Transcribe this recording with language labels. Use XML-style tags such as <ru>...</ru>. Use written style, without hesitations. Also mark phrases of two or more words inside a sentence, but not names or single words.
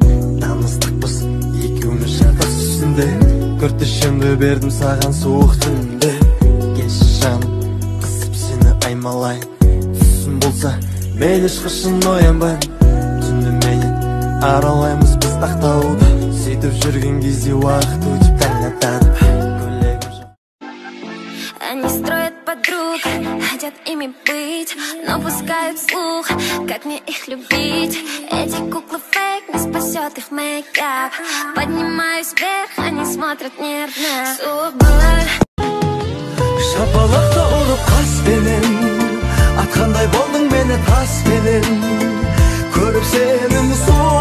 <kk>Намыстықпыз екеуміз жатас үстінде, күртішімді бердім саған суық түнде. Келші жаным, қысып сені аймалайын. Түсім болса мен ешқашан оянбаймын. Түнді менен аралаймыз біз тақтауда, сөйтіп жүрген кезде уақыт өтіп таң атады.</kk> <ru>Они строят подруг, хотят ими быть, но пускают слух, как мне их любить. Эти куклы фейк, не спасет их мейкап. Поднимаюсь вверх, они смотрят нервно.</ru> <kk>Шапалақта ұрып қаспенен, атқандай болдың мені таспенен. Көріп сені</kk>